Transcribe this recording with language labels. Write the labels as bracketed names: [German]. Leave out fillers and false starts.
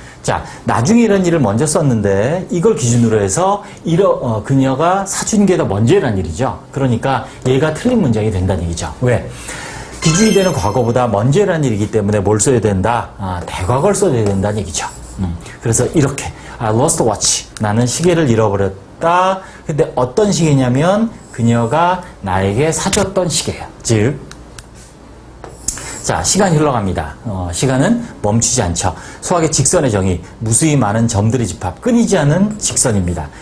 [Korean] 자, 나중에 이런 일을 먼저 썼는데 이걸 기준으로 해서 그녀가 사준 게 더 먼저 일어난 일이죠. 그러니까 얘가 틀린 문장이 된다는 얘기죠. 왜? 기준이 되는 과거보다 먼저 일어난 일이기 때문에 뭘 써야 된다? 대과거를 써야 된다는 얘기죠. 그래서 이렇게 [English] I lost the watch. [Korean] 나는 시계를 잃어버렸다. 근데 어떤 시계냐면 그녀가 나에게 사줬던 시계예요. 즉, 자, 시간이 흘러갑니다. 시간은 멈추지 않죠. 수학의 직선의 정의, 무수히 많은 점들의 집합, 끊이지 않은 직선입니다.